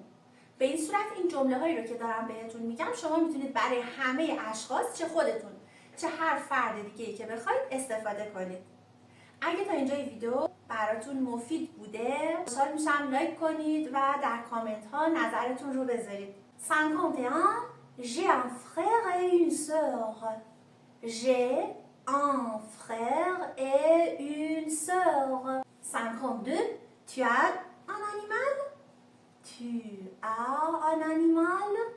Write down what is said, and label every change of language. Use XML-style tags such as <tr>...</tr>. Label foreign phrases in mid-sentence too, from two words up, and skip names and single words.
<fa>به این صورت این جمله هایی رو که دارم بهتون میگم شما میتونید برای همه اشخاص چه خودتون چه هر فرد دیگه‌ای که بخواید استفاده کنید. اگه تا اینجای ویدیو براتون مفید بوده خوشحال میشم لایک کنید و در کامنت ها نظرتون رو بذارید.</fa> <fr>51 J'ai un frère et une sœur. J'ai un frère et une sœur. 52 Tu as un animal? Tu as un animal?</fr>